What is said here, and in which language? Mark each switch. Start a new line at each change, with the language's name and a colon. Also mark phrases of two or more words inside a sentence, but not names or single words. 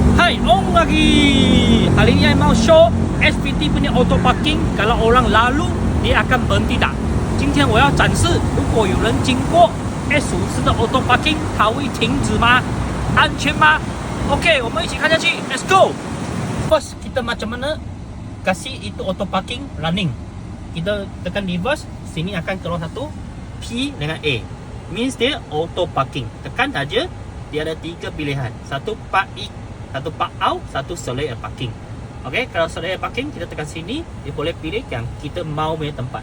Malay: Alright, on lagi. Hari ni saya mau show SVT punya
English: auto parking.
Malay: Kalau orang lalu, dia akan berhenti tak?
Chinese: 今天我要展示，如果有人经过 S54 的
English: auto parking，
Chinese: 它会停止吗？安全吗 ？OK， 我们一起看下去。
English: Let's go.
Malay: First, kita macam mana kasih itu
English: auto parking running?
Malay: Kita tekan reverse, sini akan keluar satu P dengan A. Means dia
English: auto parking.
Malay: Tekan saja, dia ada 3 pilihan. Satu
English: park in,
Malay: satu
English: park out,
Malay: satu
English: select parking.
Malay: Okey, kalau
English: select parking
Malay: kita tekan sini, dia boleh pilih yang kita mau punya tempat.